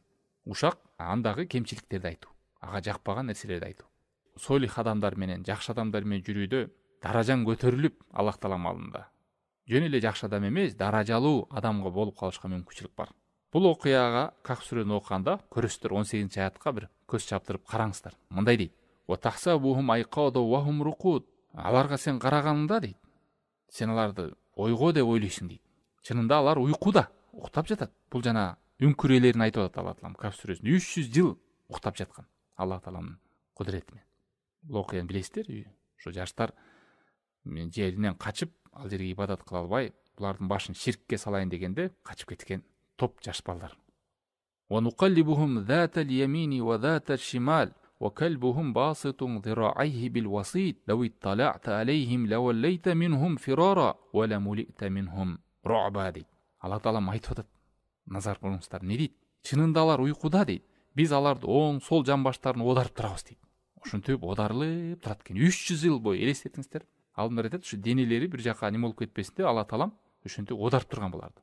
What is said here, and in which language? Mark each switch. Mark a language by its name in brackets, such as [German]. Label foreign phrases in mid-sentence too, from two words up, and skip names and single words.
[Kyrgyz] Ушак андагы кемчиликтерди айтуу, ага жакпаган нерселерди айтуу. Солих адамдар менен, жакшы адамдар менен жүрүүдө даражаң көтөрүлүп, Аллах Таалам алдында жөн эле жакшы адам эмес, даражалуу адамга болуп калышка мүмкүнчүлүк бар. Бул окуяга Кахф сүрөнү окуганда көрөсүздөр 18 аятка бир көз чаптырып караңыздар. Мындай дейт: [Arabic] "وتحسبهم أيقاظا وهم رقود." [Kyrgyz] Аларга сен караганыңда дейт, сен аларды ойго деп ойлойсуң дейт. Чынында алар уйкуда, уктап жатат. Бул жана үңкүрөлөрүн айтып атат Аллах Таалам Кахф сүрөсүндө. 300 жыл уктап жаткан Аллах Тааламдын кудурети менен. Бул окуяны билесиздер, ошо жаштар жеринен качып, ал жерге ибадат кыла албай, булардын башын ширкке салайын дегенде качып кеткен топ жаш балдар. [Arabic] ونقلبهم ذات اليمين وذات الشمال وكلبهم باسط ذراعيه بالوصيد لو اطلعت عليهم لوليت منهم فرارا ولملئت منهم رعبا дейт. [Kyrgyz] Алла Таалам айтып атат. Назар кылыңыздар, не дейт? Чынында алар уйкуда дейт. Биз аларды оң, сол жамбаштарын одарып турабыз дейт. Ошентип одарылып турат экен. 300 жыл бою элестетиңиздер. Алдымдар айтат, ушу денелери бир жака неме болуп кетпесин деп Алла Таалам ошентип оодарып турган буларды.